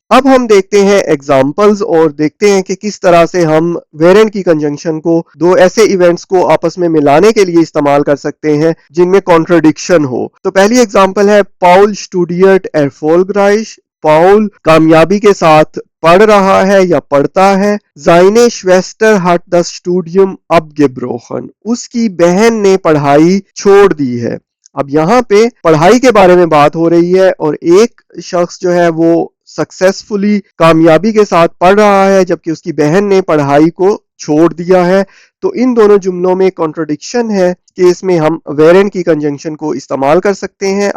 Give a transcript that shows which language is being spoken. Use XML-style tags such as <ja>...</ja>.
<hi>अब हम देखते हैं एग्जांपल्स और देखते हैं कि किस तरह से हम वेरेंट की कंजंक्शन को दो ऐसे इवेंट्स को आपस में मिलाने के लिए इस्तेमाल कर सकते हैं जिनमें कॉन्ट्रडिक्शन हो। तो पहली एग्जांपल है,</hi> <de>पाउल स्टूडियट erfolgreich।</de> <hi>पाउल कामयाबी के साथ पढ़ रहा है या पढ़ता है।</hi> <de>Seine Schwester hat das Studium abgebrochen।</de> <hi>उसकी बहन ने पढ़ाई छोड़ दी है। अब यहाँ पे पढ़ाई के बारे में बात हो रही है, और एक शख्स जो है वो सक्सेसफुली कामयाबी के साथ पढ़ रहा है, जबकि उसकी बहन ने पढ़ाई को छोड़ दिया है। तो इन दोनों जुमलों में कॉन्ट्रडिक्शन है कि इसमें हम वेरेंट की कंजंक्शन को इस्तेमाल कर सकते हैं।</hi>